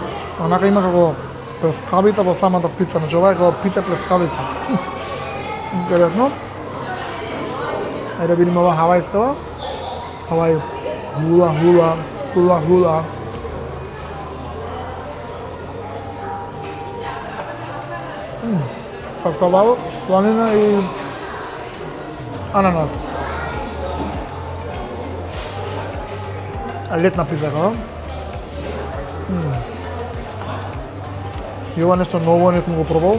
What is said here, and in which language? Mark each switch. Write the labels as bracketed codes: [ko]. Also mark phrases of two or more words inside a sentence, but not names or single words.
[mk] Онака има како плескавица во самата пица, значи ова е како пица плескавица. Интересно. Ајде да видиме ова хавајскава. Хавај хула хула, хула хула. Какавао, сланина и ананас. Летна пица, како? И ова нешто ново не сум го пробал.